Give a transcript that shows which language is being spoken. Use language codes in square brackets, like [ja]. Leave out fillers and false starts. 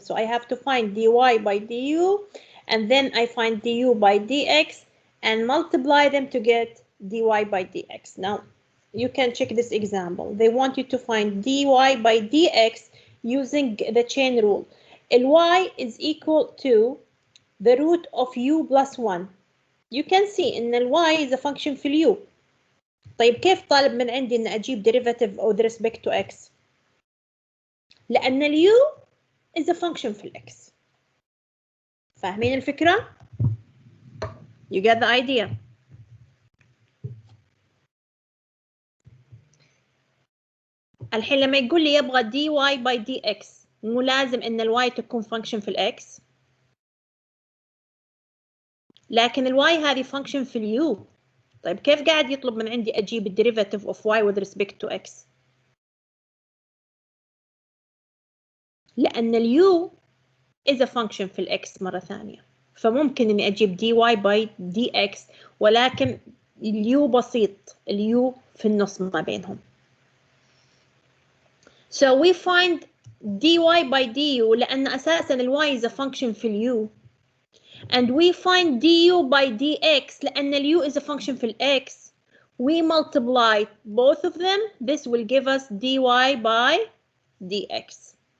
[en] So I have to find dy by du and then I find du by dx and multiply them to get dy by dx. Now you can check this example. They want you to find dy by dx using the chain rule. y is equal to the root of u plus 1. You can see in y is a function [ar] في الu. طيب كيف طالب من عندي ان اجيب [en] derivative with respect to x؟ [ar] لان الu [en] is a function [ar] في الاx. فاهمين الفكرة؟ [en] You get the idea. [ar] الحين لما يقول لي يبغى dy by dx مو لازم ان الy تكون function في الاx، لكن الy هذه function في الu. طيب كيف قاعد يطلب من عندي اجيب derivative of y with respect to x؟ لان الu is a function في الاx مرة ثانية، فممكن اني اجيب dy by dx ولكن الu بسيط، الu في النص ما بينهم. [en] So we find dy by du [ar] لأن أساساً [en] y is a function في الu and we find du by dx لأن الu is a function في الx. We multiply both of them. This will give us dy by dx.